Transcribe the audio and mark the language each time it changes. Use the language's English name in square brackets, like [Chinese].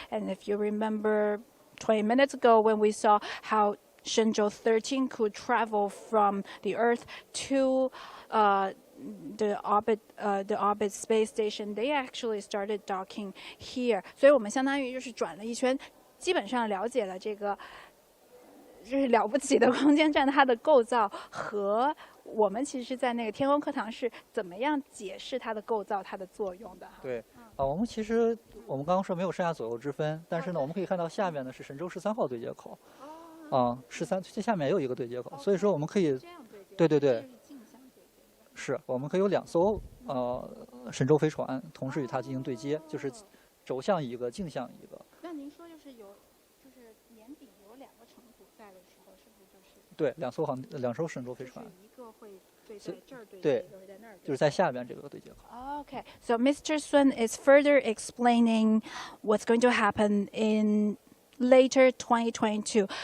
[English] And if you remember 20 minutes ago when we saw how Shenzhou-13 could travel from the Earth to the orbit space station, they actually started docking here. [Chinese] 所以我们相当于就是转了一圈，基本上了解了这个就是了不起的空间站它的构造和我们其实在那个天空课堂是怎么样解释它的构造、它的作用的。对。我们刚刚说没有上下左右之分，但是呢，我们可以看到下面呢是神舟13号对接口。 13这下面也有一个对接口，所以说我们可以，对，是我们可以有2艘神舟飞船同时与它进行对接，就是轴向一个，径向一个。那您说就是年底有2个乘组在的时候，是不是就是？对，2艘神舟飞船。一个会对在这儿对接，一个会在那儿。就是在下边这个对接口。 [English] Okay, so Mr. Sun is further explaining what's going to happen in later 2022.